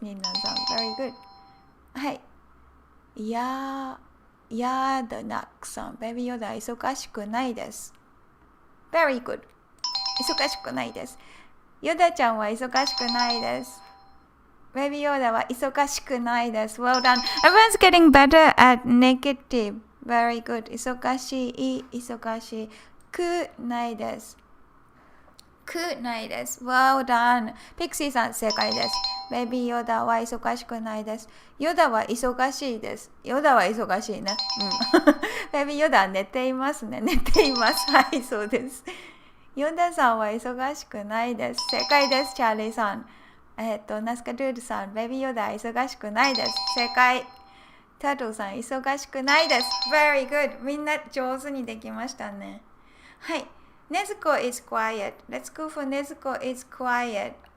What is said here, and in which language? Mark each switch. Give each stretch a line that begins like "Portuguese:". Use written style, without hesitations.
Japanese: ニンナさん。
English: Very good.
Japanese: はい。ヤーダナックさん。ベビーヨダ忙しくないです。
English: Very good.
Japanese: 忙しくないです。ヨダちゃんは忙しくないです。ベビーヨーダは忙しくないです。
English: Well done. Everyone's getting better at negative. Very good.
Japanese: 忙しい、忙しくないです。くないです。
English: Well done.
Japanese: ピクシーさん正解です。ベビーヨーダは忙しくないです。ヨダは忙しいです。ヨダは忙しいね。ベビーヨダは寝ていますね。寝ています。はい、そうです。ヨダさんは忙しくないです。正解です、チャーリーさん。ナスカドゥールさん、ベビーヨダ忙しくないです。正解。タートルさん、忙しくないです。
English: Very good.
Japanese: みんな上手にできましたね。はい。
English: ネズコ is quiet. Let's go for ネズコ is quiet.